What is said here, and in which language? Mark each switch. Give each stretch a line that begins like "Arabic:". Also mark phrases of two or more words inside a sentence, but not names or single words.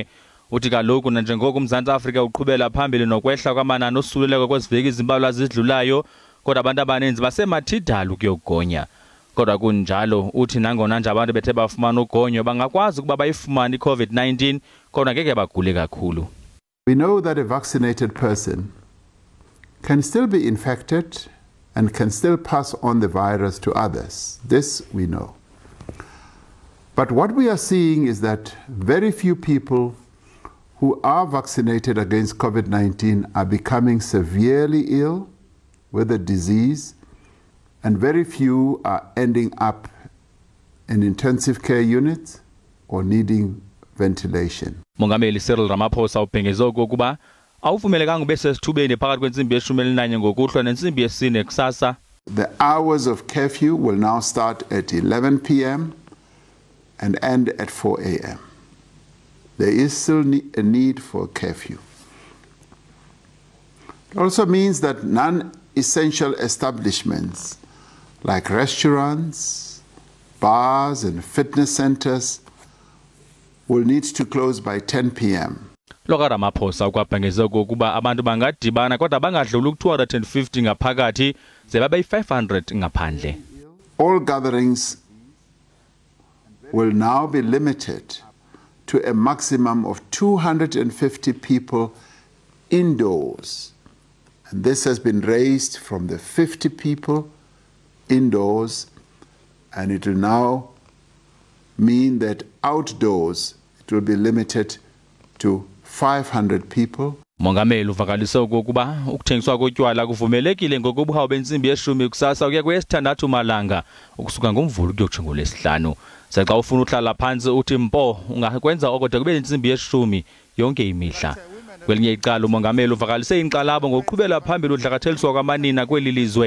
Xhosa: Uthi kaloku nanjengoko uMzantsi Afrika uqhubela phambili nokwehla kwamanani osuleleko kweziveki ezimbalwa zidlulayo kodwa abantu abaninzi basemathidala ukuyogonya. Kodwa kunjalo uthi nangona nje abantu bethe bafumana ugonyo bangakwazi ukuba bayifumane iCovid-19 kodwa ngeke bagule kakhulu.
English: We know that a vaccinated person can still be infected and can still pass on the virus to others. This we know. But what we are seeing is that very few people who are vaccinated against COVID-19 are becoming severely ill with the disease, and very few are ending up in intensive care units or needing ventilation.
Xhosa: Mongameli Cyril Ramaphosa ubhengeze okokuba awuvumelekanga ube sesithubeni phakathi kwensimbi ye-11 ngokuhlwa nensimbi ye-4 kusasa.
English: The hours of curfew will now start at 11 p.m. and end at 4 a.m. There is still a need for curfew. It also means that non-essential establishments like restaurants, bars and fitness centers will need to close by 10 p.m.
Xhosa: Loka Ramaphosa ukwabhengeze okokuba abantu bangadibana kodwa bangadluli ku-250 ngaphakathi ze babe 500 ngaphandle.
English: All gatherings will now be limited to a maximum of 250 people indoors. And this has been raised from the 50 people indoors, and it will now mean that outdoors it will be limited to 500 people.
Xhosa: Mongameli uvakalise okokuba ukuthengiswa kotywala kuvumelekile ngokubuhawu bensimbi ye-10 kusasa ukuya kweyesithandathu malanga ukusuka ngoMvulo kuyokutsho ngoLwesihlanu. Xa ufuna uhlala phansi uthi mpo ungakwenza okodwa kube insimbi ye-10 yonke imihla. Kwelinye icala umongameli uvakalise inkxalabo ngokuqhubela phambili udlakatheliswa kwamanina kweli lizwe.